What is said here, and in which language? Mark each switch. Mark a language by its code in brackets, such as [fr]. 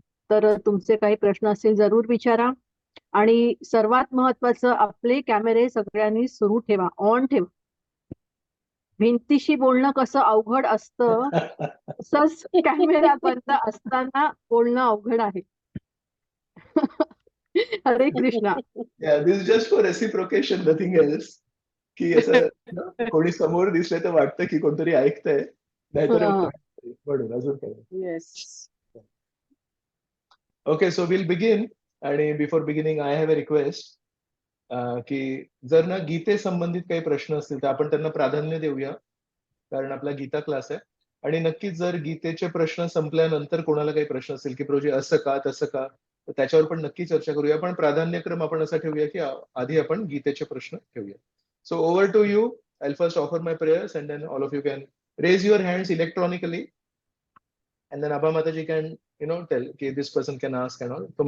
[mr] तर तुमचे काही प्रश्न असतील जरूर विचारा. आणि सर्वात महत्वाचं, आपले कॅमेरे सगळ्यांनी सुरू ठेवा, ऑन ठेवा. भिंतीशी बोलणं कसं अवघड असतं, तसंच कॅमेरा बंद असताना बोलणं अवघड आहे. हरे Krishna. [en] Yeah, this is just for reciprocation, nothing else. [mr] की असं कोणी समोर दिसले तर वाटतं की कोणतरी ऐकतंय, नाहीतर म्हणून अजून काही. [en] Yes. Okay, so will begin. [mr] आणि [en] before beginning I have a request [mr] की जर ना गीते संबंधित काही प्रश्न असतील तर आपण त्यांना प्राधान्य देऊया, कारण आपला गीता क्लास आहे. आणि नक्कीच जर गीतेचे प्रश्न संपल्यानंतर कोणाला काही प्रश्न असतील की प्रोजे असं का तसं का, तर त्याच्यावर पण नक्की चर्चा करूया. पण प्राधान्यक्रम आपण असा ठेवूया की आधी आपण गीतेचे प्रश्न ठेवूया. [en] So over to you. I'll first offer my prayers and then all of you can raise your hands electronically. And then Abha Mataji can, tell okay, this person can ask and all.